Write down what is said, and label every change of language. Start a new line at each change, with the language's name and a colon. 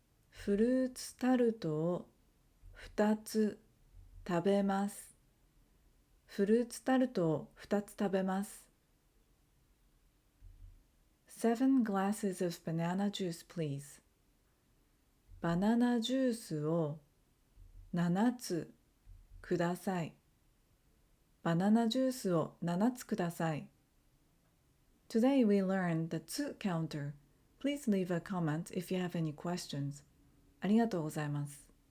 Japanese: フルーツタルトを2つ食べます。フルーツタルトを2つ食べます。
English: 7 glasses of banana juice, please.
Japanese: バナナジュースを7つください。バナナジュースを7つください。
English: Today we learned the つ counter. Please leave a comment if you have any questions.
Japanese: ありがとうございます。